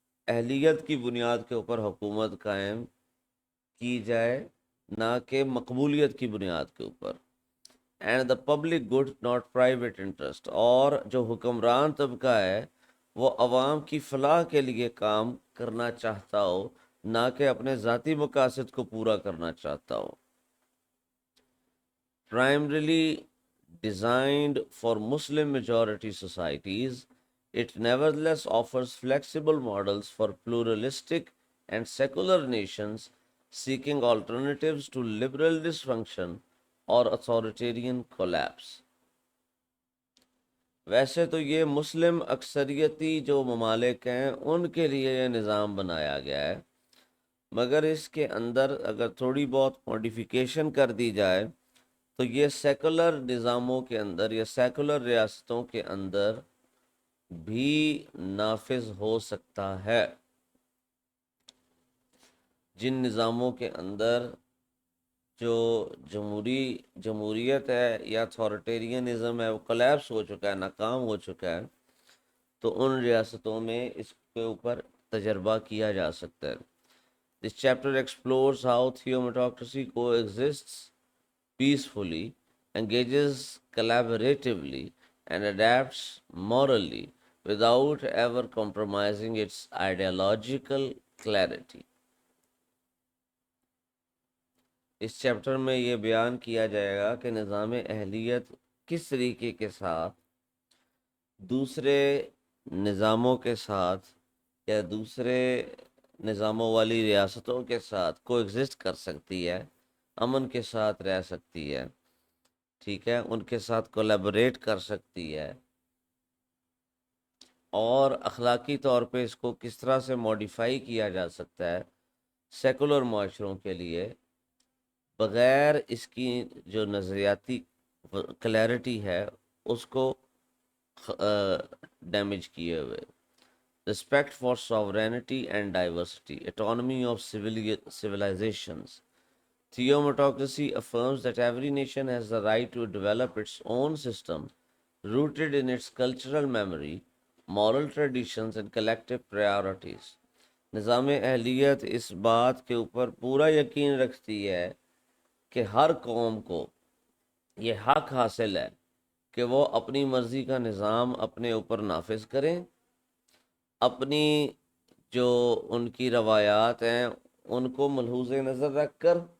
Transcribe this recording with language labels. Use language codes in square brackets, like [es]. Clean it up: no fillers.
[ur] اہلیت کی بنیاد کے اوپر حکومت قائم کی جائے، نہ کہ مقبولیت کی بنیاد کے اوپر. [en] And the public good not private interest. [ur] اور جو حکمران طبقہ ہے وہ عوام کی فلاح کے لیے کام کرنا چاہتا ہو، نہ کہ اپنے ذاتی مقاصد کو پورا کرنا چاہتا ہو. [en] Primarily designed for Muslim majority societies, it nevertheless offers flexible models for pluralistic and secular nations seeking alternatives to liberal dysfunction or authoritarian collapse. [ur] ویسے تو یہ مسلم اکثریتی جو ممالک ہیں ان کے لیے یہ نظام بنایا گیا ہے، مگر اس کے اندر اگر تھوڑی بہت ماڈیفیکیشن کر دی جائے تو یہ سیکولر نظاموں کے اندر یا سیکولر ریاستوں کے اندر بھی نافذ ہو سکتا ہے. جن نظاموں کے اندر جو جمہوریت ہے یا اتھارٹیرینزم ہے وہ کولیپس ہو چکا ہے، ناکام ہو چکا ہے، تو ان ریاستوں میں اس کے اوپر تجربہ کیا جا سکتا ہے. [en] This chapter explores how theometocracy coexists peacefully, engages collaboratively, and adapts morally without ever compromising its ideological clarity. [ur] اس chapter میں یہ بیان کیا جائے گا کہ نظام اہلیت کس طریقے کے ساتھ دوسرے نظاموں کے ساتھ یا دوسرے نظاموں والی ریاستوں کے ساتھ کو ایگزسٹ کر سکتی ہے، امن کے ساتھ رہ سکتی ہے، ٹھیک ہے، ان کے ساتھ کولیبوریٹ کر سکتی ہے، اور اخلاقی طور پہ اس کو کس طرح سے ماڈیفائی کیا جا سکتا ہے سیکولر معاشروں کے لیے، بغیر اس کی جو نظریاتی کلیئرٹی ہے اس کو ڈیمیج کیے ہوئے. [en] Respect for sovereignty and diversity, autonomy of civilizations. Theometocracy affirms that every nation has the right to develop its own system rooted in its cultural memory, moral traditions and collective priorities. [ur] نظام اہلیت اس بات کے اوپر پورا یقین رکھتی ہے کہ ہر قوم کو یہ حق حاصل ہے کہ وہ اپنی مرضی کا نظام اپنے اوپر نافذ کریں، اپنی جو ان کی روایات ہیں ان کو ملحوظ نظر رکھ کر